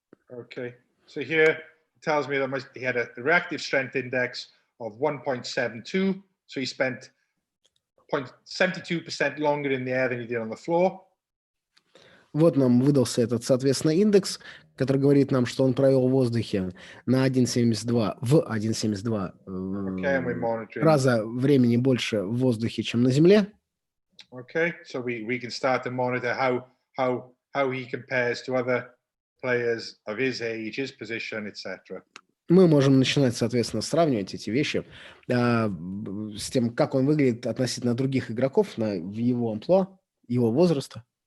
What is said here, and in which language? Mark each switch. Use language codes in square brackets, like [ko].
[en] Okay, so here it tells me that he had a reactive strength index of 1.72, so he spent 0.72% longer in the air than he did on the floor. [ru] Вот нам выдался этот, соответственно, индекс, который говорит нам, что он провел в воздухе на 1,72, в 1,72 раза времени больше в воздухе, чем на земле. [en] Okay, so we can start to monitor how he compares to other players of his age, his position, etc. [ru] Мы можем начинать, соответственно, сравнивать эти вещи с тем, как он выглядит относительно других игроков в его амплуа, его возраста.